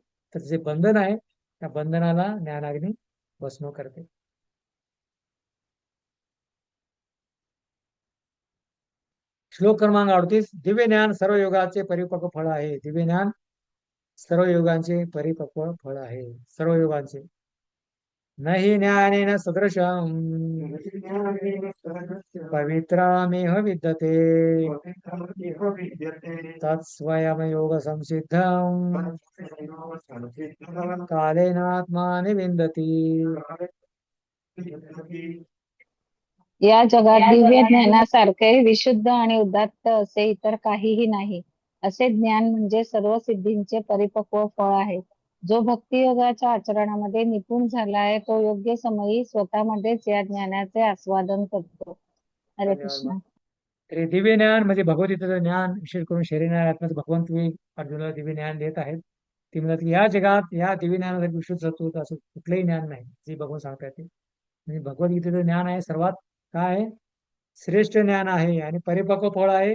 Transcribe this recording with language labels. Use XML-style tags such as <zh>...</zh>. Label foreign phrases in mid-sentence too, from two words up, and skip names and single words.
<mr>तर जे बंधन आहे त्या बंधनाला ज्ञानाग्नी भस्म करते. श्लोक क्रमांक 38. दिव्य ज्ञान सर्व योगाचे परिपक्व फळ आहे. दिव्य ज्ञान सर्व योगांचे परिपक्व फळ आहे. सर्व योगांचे.</mr> <sa>नहि ज्ञानेन सदृशं पवित्रामेह विद्यते तत्स्वयं योग संसिद्धं कालेनात्मानि विन्दति.</sa> <mr>या जगात दिव्य ज्ञानासारखे विशुद्ध आणि उदात्त असे इतर काहीही नाही. असे ज्ञान म्हणजे सर्व सिद्धींचे परिपक्व फळ आहे. जो भक्ती योगाच्या आचरणामध्ये निपुण झाला आहे तो योग्य समयी स्वतःमध्येच या ज्ञानाचे आस्वादन करतो. हरे धन्यवाद कृष्ण. मॅम. तरी दिव्य ज्ञान म्हणजे भगवद्गीतेचं ज्ञान, विशेष करून शरीर आत्म्याचं भगवंत अर्जुनाला दिव्य ज्ञान देत आहेत. ती म्हणतात की या जगात या दिव्य ज्ञानासाठी विशुद्ध सत्व असं कुठलंही ज्ञान नाही, जे भगवंत सांगतात ते. म्हणजे भगवद्गीतेचं ज्ञान आहे सर्वात काय आहे, श्रेष्ठ ज्ञान आहे आणि परिपक्व फळ आहे.</mr>